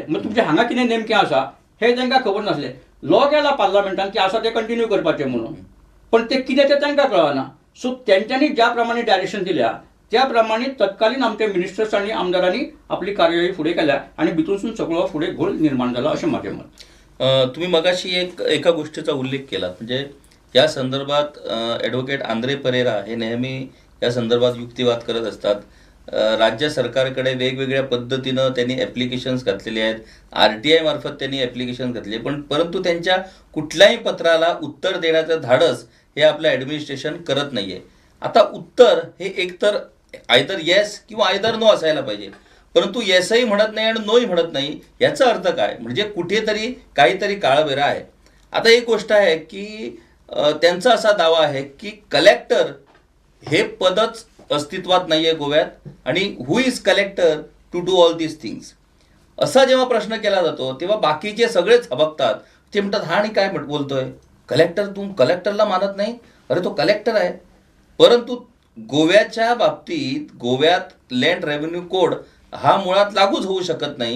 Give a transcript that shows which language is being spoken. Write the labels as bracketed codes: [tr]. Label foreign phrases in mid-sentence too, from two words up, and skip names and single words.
[kok] मग तुमचें हांगा कितें नेमकें आसा हे तांकां खबर नासलें. लॉ केला पार्लमेंटान की आसा ते कंटिन्यू करपाचें म्हणून, पण ते कितें तें तांकां कळना. सो तेंच्यांनी ज्या प्रमाणे डायरेक्शन दिल्या त्या प्रमाणे तत्कालीन आमचे मिनिस्टर्स आनी आमदारांनी आपली कार्यवाही फुडें केल्या आनी भितूनसून सगळो फुडें घोळ निर्माण जाला अशें म्हाजें मत. [mr] तुम्ही मगाशी एका गोष्टीचा उल्लेख केला, म्हणजे या संदर्भात ॲडव्होकेट आंद्रे परेरा हे नेहमी या संदर्भात युक्तिवाद करत असतात. राज्य सरकारकडे वेगवेगळ्या पद्धतीनं त्यांनी ॲप्लिकेशन्स घातलेले आहेत, RTI मार्फत त्यांनी ॲप्लिकेशन घातले, परंतु त्यांच्या कुठल्याही पत्राला उत्तर देण्याचं धाडस हे आपलं ॲडमिनिस्ट्रेशन करत नाही आहे. आता उत्तर हे एकतर [en] either yes [mr] किंवा [en] either no [mr] असायला पाहिजे, परंतु येसही म्हणत नाही आणि नोही म्हणत नाही. याचा अर्थ काय? म्हणजे कुठेतरी काहीतरी काळबेरा आहे. आता एक गोष्ट आहे की त्यांचा असा दावा आहे की कलेक्टर हे पदच अस्तित्वात नाही आहे गोव्यात आणि [en] who is collector to do all these things. [mr] असा जेव्हा प्रश्न केला जातो तेव्हा बाकीचे सगळेच हबकतात. ते म्हणतात हा आणि काय बोलतोय कलेक्टर, तू कलेक्टरला मानत नाही? अरे तो कलेक्टर आहे. परंतु गोव्याच्या बाबतीत गोव्यात [en] land revenue code [mr] हा मुळात लागूच होऊ शकत नाही.